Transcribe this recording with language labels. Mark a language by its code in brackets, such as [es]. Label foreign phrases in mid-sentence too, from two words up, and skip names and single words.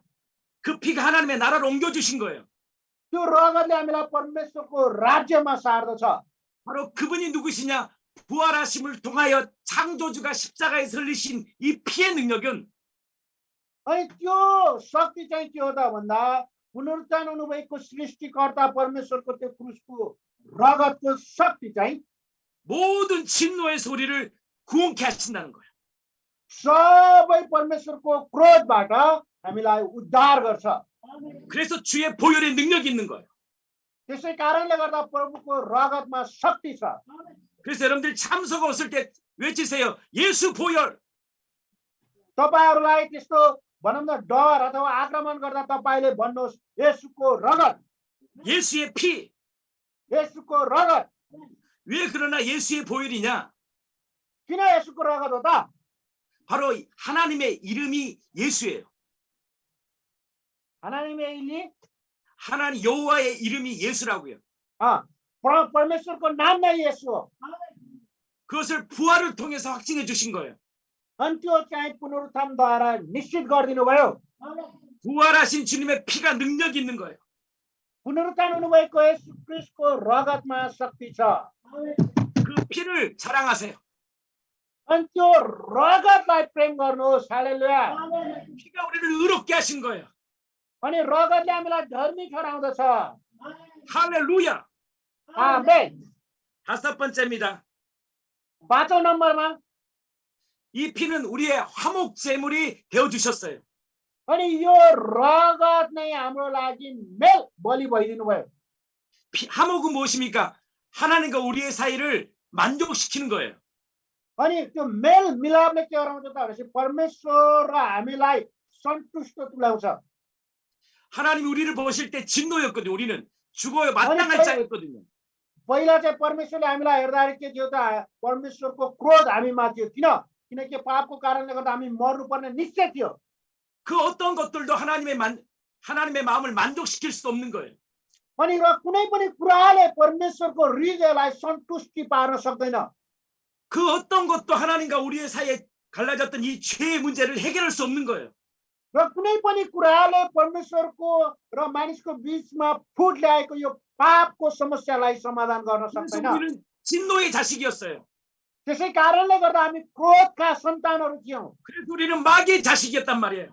[ko] 그 피가 하나님의 나라를 옮겨주신 거예요. [ne] त्यो रगतले हामीलाई परमेश्वरको राज्यमा सार्दछ। [ko] 바로 그분이 누구시냐? 부활하심을 통하여 창조주가 십자가에 설리신 이 피의 능력은 [ne] अनि त्यो शक्ति चाहिँ के हो त भन्दा पुनरुत्थान हुनुभएको सृष्टिकर्ता परमेश्वरको त्यो क्रुसको रगतको शक्ति चाहिँ [ko] 모든 진노에서 우리를 구원케 하신다는 거예요. [ne] सबै परमेश्वरको क्रोधबाट हामीलाई उद्धार गर्छ। [ko] 그래서 주의 보혈의 능력이 있는 거예요. [ne] त्यसै कारणले गर्दा प्रभुको रगतमा शक्ति छ। [ko] 그래서 여러분들 참소가 없을 때 외치세요. 예수 보혈. [ne] तपाईँहरूलाई त्यस्तो भनौँ न डर अथवा आक्रमण गर्दा तपाईँले भन्नुहोस् येशूको रगत, [ko] 예수의 피. [ne] येशूको रगत। [ko] 왜 그러나 예수의 보혈이냐? [ne] किन येशूको रगत हो त? [ko] 바로 하나님의 이름이 예수예요. 하나님의 이름이 하나님 여호와의 이름이 예수라고요. [ne] परमेश्वरको नाम नै येशू हो। [ko] 그것을 부활을 통해서 확증해 주신 거예요. [ne] अनि त्यो चाहिँ पुनरुत्थानद्वारा निश्चित गरिदिनु भयो। [ko] 부활하신 주님의 피가 능력이 있는 거예요. [ne] पुनरुत्थान हुनुभएको येशू ख्रीष्टको रगतमा शक्ति छ। [ko] 그 피를 자랑하세요. [ne] अनि त्यो रगतलाई प्रेम गर्नुहोस्। हालेलुया। [ko] 피가 우리를 의롭게 하신 거예요. [ne] अनि रगतले हामीलाई धर्मी ठहराउँदछ। [ko] 할렐루야. [ne] आमेन। [ko] 5번째입니다. [ne] 5औं नम्बरमा [ko] 이 피는 우리의 화목 제물이 되어 주셨어요. [ne] अनि यो रगत नै हाम्रो लागि मेल बलि भइदिनु भयो। [ko] 화목은 무엇입니까? 하나님과 우리의 사이를 만족시키는 거예요. [ne] अनि त्यो मेल मिलापले के गराउँछ त भनेपछि परमेश्वर र हामीलाई सन्तुष्ट तुल्याउँछ। [ko] 하나님이 우리를 보실 때 진노였거든요. 우리는 죽어야 마땅할 자였거든요. [ne] पहिला चाहिँ परमेश्वरले हामीलाई हेर्दाखेरि के थियो त? परमेश्वरको क्रोध हामीमा थियो। किनकि पापको कारणले गर्दा हामी मर्नुपर्ने निश्चय थियो। [ko] 그 어떤 것들도 하나님의 마음을 만족시킬 수 없는 거예요. [ne] अनि र कुनै पनि कुराले परमेश्वरको हृदयलाई सन्तुष्टि पार्न सक्दैन। [ko] 그 어떤 것도 하나님과 우리의 사이에 갈라졌던 이 죄의 문제를 해결할 수 없는 거예요. [ne] र कुनै पनि कुराले परमेश्वरको र मानिसको बीचमा फुट ल्याएको यो पापको समस्यालाई समाधान गर्न [ko] 그래서 [ne] सक्दैन। [ko] 우리는 진노의 자식이었어요. [ne] त्यसै कारणले गर्दा हामी क्रोधका सन्तानहरू थियौँ। [ko] 그래서 우리는 마귀의 자식이었단 말이에요.